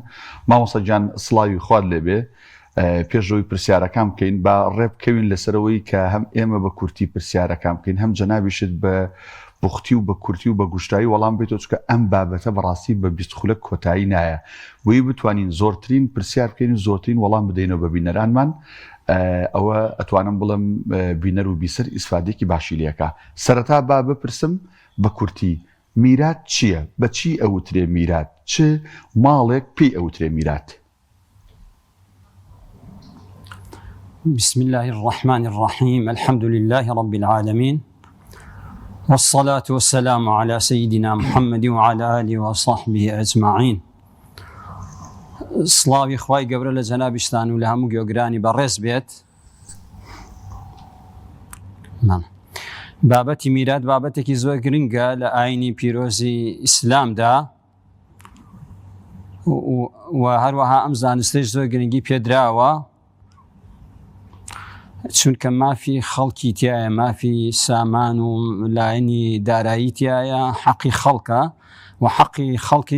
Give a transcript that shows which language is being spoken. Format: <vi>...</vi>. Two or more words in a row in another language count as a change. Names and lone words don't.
<ckb>مامۆستا گیان سڵاوی خوارد لێبێ پێشەوەی پرسیارەکان بکەین با ڕێبکەوین لەسەرەوەی کە هەم ئێمە بە کورتی پرسیارەکان بکەین هەم جەنابیشت بە بوختی و بە کورتی و بە گوشتایی وەڵام بێتەوە چکە ئەم بابەتە بەڕاستی بە بیستخولە کۆتایی نایە بۆیە بتوانین زۆرترین پرسیار بکەین و زۆرترین وەڵام بدەینەوە بە بینەرانمان ئەوە ئەتوانم بڵم بینەر و بیسەر ئیسفادێکی باشی لێکە. سەرەتا با بپرسم بە کورتی میرات چییە؟ بە چی ئەوترێ میرات؟ چ ماڵێک پێی ئەوترێ میرات؟</ckb> <ar>بسم الله الرحمن الرحيم الحمد لله رب العالمين والصلاة والسلام على سيدنا محمد وعلى آله وصحبه أجمعين.</ar> <ckb>سڵاوی خوای گەورە لە جەنابیشتان و لە هەموو گوێگرانی بەڕێز بێت. بابەتی میرات بابەتێکی زۆر گرنگە لە ئاینی پیرۆزی ئیسلامدا و هەروەها ئەم زانستەی زۆر گرنگی پێدراوە چونکە مافی خەڵکی تایە مافی سامان و لایەنی دارایی تایە حەقی خەڵکە و حەقی خەڵکیش</ckb>